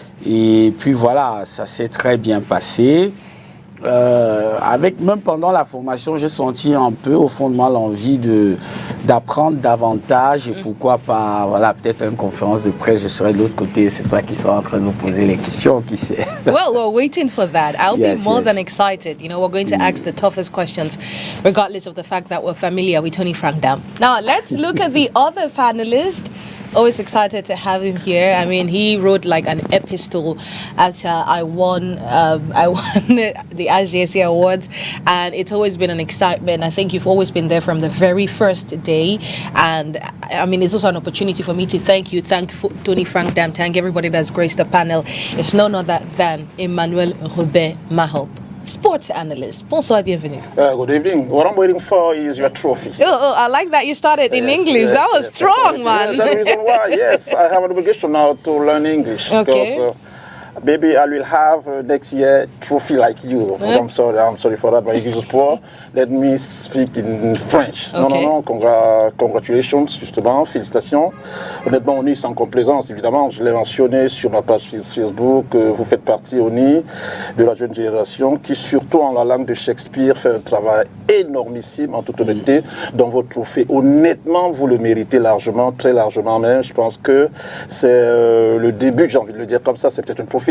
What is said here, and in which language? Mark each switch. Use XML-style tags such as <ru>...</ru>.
<fr>Et puis voilà, ça s'est très bien passé. Même pendant la formation, j'ai senti un peu au fond de moi l'envie d'apprendre davantage et pourquoi pas, voilà, peut-être une conférence de presse, je serai de l'autre côté, c'est toi qui seras en train de nous poser les questions, qui sait.</fr> <en>Well, we're waiting for that. I'll be more than excited. You know, we're going to ask the toughest questions, regardless of the fact that we're familiar with Tony Frank Dam. Now, let's look at the other panelist. Always excited to have him here. I mean, he wrote like an epistle after I won the AGSC Awards, and it's always been an excitement. I think you've always been there from the very first day, and I mean, it's also an opportunity for me to thank Tony Frank Dam, thank everybody that's graced the panel. It's none other than Emmanuel Robert Mahop, sports analyst.</en> <fr>Bonsoir, bienvenue.</fr> <en>Good evening. What I'm waiting for is your trophy. Oh, I like that you started in English. That was strong, man. That's the reason why. Yes, I have an obligation now to learn English. Okay. Because, maybe I will have next year trophy like you. Okay. I'm sorry for that, but if it's poor, let me speak in French. Okay.</en> <fr>Non,</fr> <en>congratulations,</en> <fr>justement, félicitations. Honnêtement, ONI, sans complaisance, évidemment, je l'ai mentionné sur ma page Facebook, vous faites partie, ONI, de la jeune génération qui, surtout en la langue de Shakespeare, fait un travail énormissime, en toute honnêteté, dans votre trophée. Honnêtement, vous le méritez largement, très largement même. Je pense que c'est le début, j'ai envie de le dire comme ça, c'est peut-être un trophée</fr>